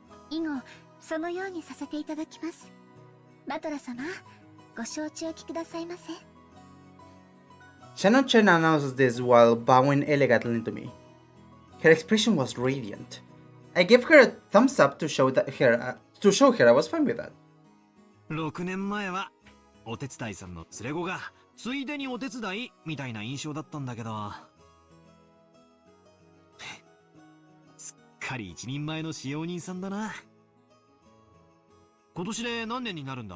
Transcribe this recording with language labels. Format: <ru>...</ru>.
<ja>以後そのようにさせていただきます。バトラ様、ご承知おきくださいませ。</ja> <en>Shannon Chen announces this while bowing elegantly to me. Her expression was radiant. I gave her a thumbs up to show her I was fine with that.</en> <ja>6年前はお手伝いさんの連れ子がついでにお手伝いみたいな印象だったんだけど、すっかり一人前の使用人さんだな。今年で何年になるんだ？</ja>